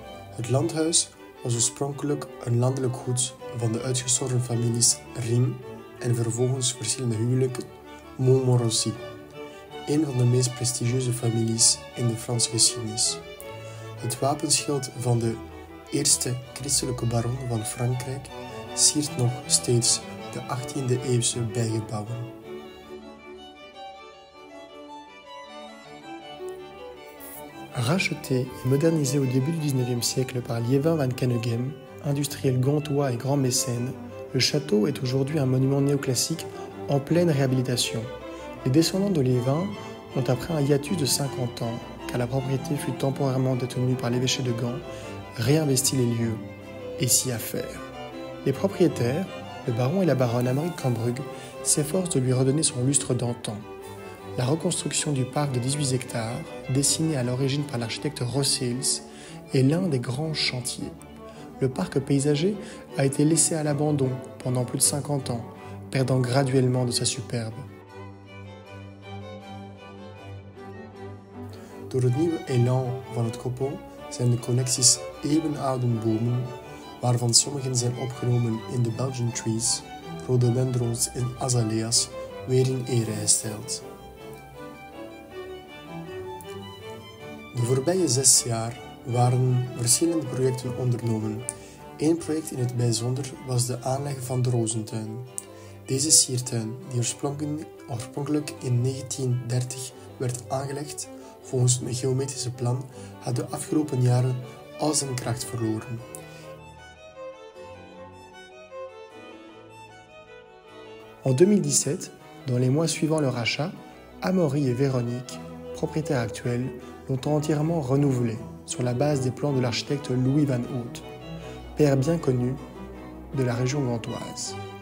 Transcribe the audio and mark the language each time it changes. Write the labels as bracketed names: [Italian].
[Dutch] Het landhuis was oorspronkelijk een landelijk goed van de uitgestorven families Riem en vervolgens verschillende huwelijken Montmorency, een van de meest prestigieuze families in de Franse geschiedenis. Het wapenschild van de eerste christelijke baron van Frankrijk siert nog steeds de 18e-eeuwse bijgebouwen. [French] Racheté et modernisé au début du XIXe siècle par Liévin van Caneghem, industriel gantois et grand mécène, le château est aujourd'hui un monument néoclassique en pleine réhabilitation. Les descendants de Liévin ont, après un hiatus de 50 ans, car la propriété fut temporairement détenue par l'évêché de Gand, réinvesti les lieux et s'y affairent. Les propriétaires, le baron et la baronne Aymeric Cambrugue, s'efforcent de lui redonner son lustre d'antan. La reconstruction du parc de 18 hectares, dessiné à l'origine par l'architecte Rossels, est l'un des grands chantiers. Le parc paysager a été laissé à l'abandon pendant plus de 50 ans, perdant graduellement de sa superbe. [Dutch] Door het nieuwe elan van het koppel zijn de connecties eeuwenoude bomen, waarvan sommigen zijn opgenomen in de Belgian trees, rhododendrons en azalea's, weer in ere gesteld. De voorbije 6 jaar waren verschillende projecten ondernomen. Eén project in het bijzonder was de aanleg van de Rozentuin. Deze siertuin, die oorspronkelijk in 1930 werd aangelegd volgens een geometrische plan, had de afgelopen jaren al zijn kracht verloren. [French] En 2017, dans les mois suivant le rachat, Amaury et Véronique, propriétaires actuels, l'ont entièrement renouvelé sur la base des plans de l'architecte Louis Van Hout, père bien connu de la région gantoise.